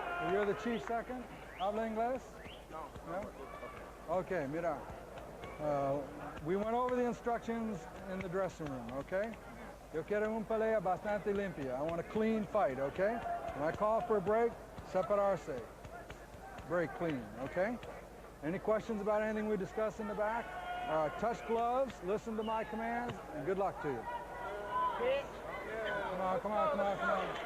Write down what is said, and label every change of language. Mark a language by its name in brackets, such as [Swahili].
[English] You're the chief second? [Spanish] ¿Habla inglés? No. [English] Okay, [Spanish] mira. [English] We went over the instructions in the dressing room, okay? [Spanish] Yo quiero una pelea bastante limpia. [English] I want a clean fight, okay? When I call for a break, [Spanish] separarse. [English] Break clean, okay? Any questions about anything we discussed in the back? Touch gloves, listen to my commands, and good luck to you. Come on, come on, come on, come on.